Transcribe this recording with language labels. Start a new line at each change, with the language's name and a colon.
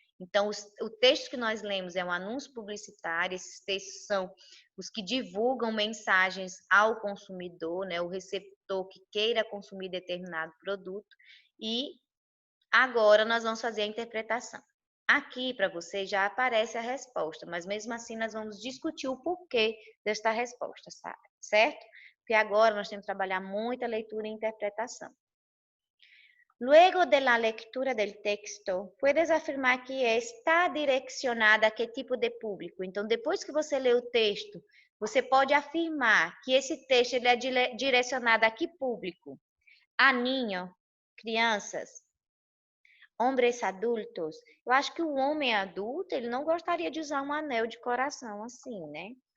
Portuguese: Então, o texto que nós lemos é um anúncio publicitário, esses textos são os que divulgam mensagens ao consumidor, né, o receptor que queira consumir determinado produto, e agora nós vamos fazer a interpretação. Aqui para você já aparece a resposta, mas mesmo assim nós vamos discutir o porquê desta resposta, certo? Porque agora nós temos que trabalhar muita leitura e interpretação.
Spanish: Luego de la lectura del texto, puedes afirmar que está direcionada a que tipo de público.
Portuguese: Então, depois que você lê o texto, você pode afirmar que esse texto ele é direcionado a que público? A niño, crianças, homens adultos. Eu acho que o homem adulto, ele não gostaria de usar um anel de coração assim, né?